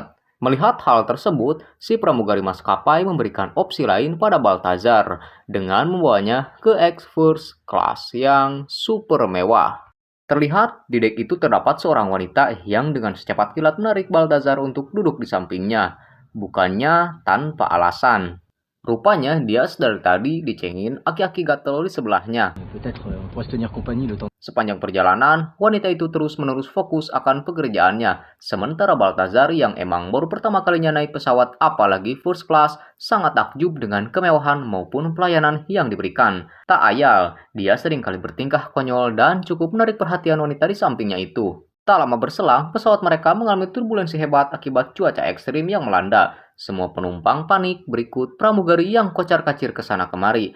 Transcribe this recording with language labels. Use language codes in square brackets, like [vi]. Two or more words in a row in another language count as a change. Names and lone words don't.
[id] Melihat hal tersebut, si pramugari maskapai memberikan opsi lain pada Baltazar dengan membawanya ke [en] First Class [id] yang super mewah. Terlihat di dek itu terdapat seorang wanita yang dengan secepat kilat menarik Baltazar untuk duduk di sampingnya, bukannya tanpa alasan. Rupanya dia sedari tadi dicengin aki-aki gatel di sebelahnya. [fr] Peut-être on pourrait se tenir compagnie le temps. [id] Sepanjang perjalanan, wanita itu terus-menerus fokus akan pekerjaannya, sementara Baltazar yang emang baru pertama kalinya naik pesawat apalagi [en] first class, [id] sangat takjub dengan kemewahan maupun pelayanan yang diberikan. Tak ayal, dia seringkali bertingkah konyol dan cukup menarik perhatian wanita di sampingnya itu. Tak lama berselang, pesawat mereka mengalami turbulensi hebat akibat cuaca ekstrim yang melanda. Semua penumpang panik berikut pramugari yang kocar-kacir ke sana kemari.